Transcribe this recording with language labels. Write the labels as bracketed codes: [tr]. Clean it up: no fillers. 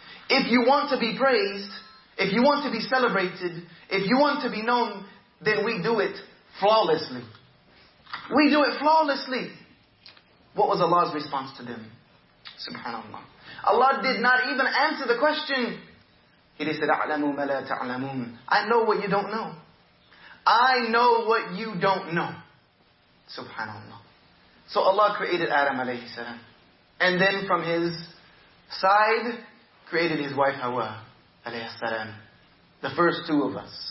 [en] If you want to be praised, if you want to be celebrated, if you want to be known, then we do it flawlessly. We do it flawlessly. What was Allah's response to them? Subhanallah. Allah did not even answer the question. He just said, [ar] أَعْلَمُ مَا لَا تَعْلَمُونَ. [en] I know what you don't know. I know what you don't know. Subhanallah. So Allah created Adam alayhi salam. And then from his side, created his wife Hawa alayhi salam. The first two of us.